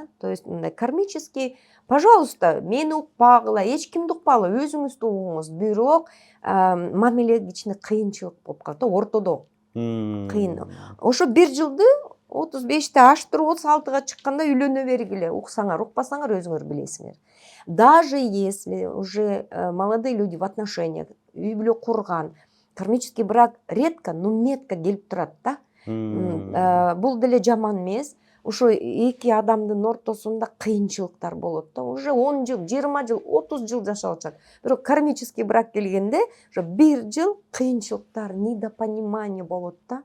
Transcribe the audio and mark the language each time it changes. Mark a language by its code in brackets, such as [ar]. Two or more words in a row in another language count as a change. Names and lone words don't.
[ru] То есть [ky] мындай кармический, пожалуйста, мени укпагыла, эч кимди укпагыла, өзүңүздү угуңуз. Бирок мамиле кичине кыйынчылык болуп калат, ортодо кыйын. Ошо 1 жылды 35-те аштырып 36-га чыкканда үйлөнө бергиле. Уксаңар, укпасаңар өзүңөр билесиңер. [ru] Даже если уже молодые люди в отношениях, [ky] үй бүлө курган, [ru] кармический брак редко, но метко [ky] келип турат да. Бул деле жаман эмес. Ошо эки адамдын ортосунда кыйынчылыктар болот да. Уже 10 жыл, 20 жыл, 30 жыл жашап атышат. Бирок [ru] кармический брак [ky] келгенде ошо 1 жыл кыйынчылыктар, недопонимание болот да.